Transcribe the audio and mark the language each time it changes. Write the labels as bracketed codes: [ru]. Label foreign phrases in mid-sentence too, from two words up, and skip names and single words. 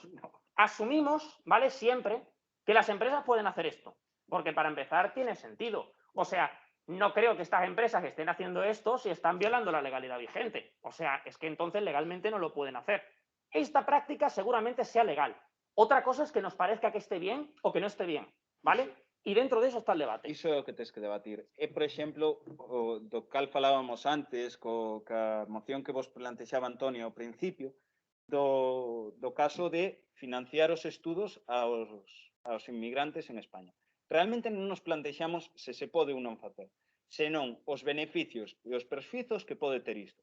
[es] Asumimos, ¿vale?, siempre que las empresas pueden hacer esto, porque para empezar tiene sentido. O sea, no creo que estas empresas que estén haciendo esto si están violando la legalidad vigente. O sea, es que entonces legalmente no lo pueden hacer. Esta práctica seguramente sea legal. Otra cosa es que nos parezca que esté bien o que no esté bien, ¿vale? E dentro de eso está el debate. [gl] Iso é o que tens que debatir. Por exemplo, do cal falábamos antes, ca moción que vos plantexaba Antonio ao principio, do caso de financiar os estudos aos inmigrantes en España. Realmente non nos plantexamos se se pode ou non facer, senón os beneficios e os perxuizos que pode ter isto.